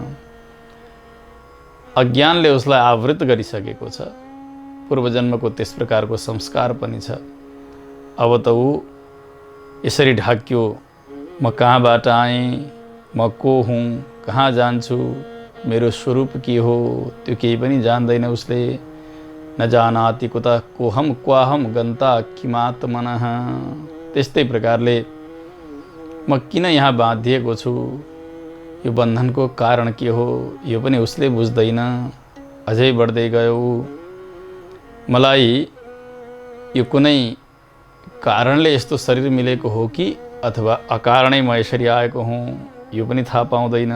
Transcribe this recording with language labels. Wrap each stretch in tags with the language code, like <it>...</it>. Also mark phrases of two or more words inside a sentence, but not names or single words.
<ne>अज्ञानले उसलाई आवृत गरिसकेको छ। पूर्वजन्मको त्यस प्रकारको संस्कार पनि छ। अब त ऊ यसरी ढाक्यो, म कहाँबाट आएँ, म को हुँ, कहाँ जान्छु, मेरो स्वरूप के हो, त्यो केही पनि जान्दैन उसले।</ne> <sa>न जानाति कुतः कोहम क्वाहम गन्ता किमात्मनः।</sa> <ne>त्यस्तै प्रकारले म किन यहाँ बाँधिएको छु, यो बन्धनको कारण के हो, यो पनि उसले बुझ्दैन। अझै बढ्दै गयो। मलाई यो कुनै कारणले यस्तो शरीर मिलेको हो कि अथवा अकारणै म यसरी आएको हुँ, यो पनि थाहा पाउँदैन।</ne>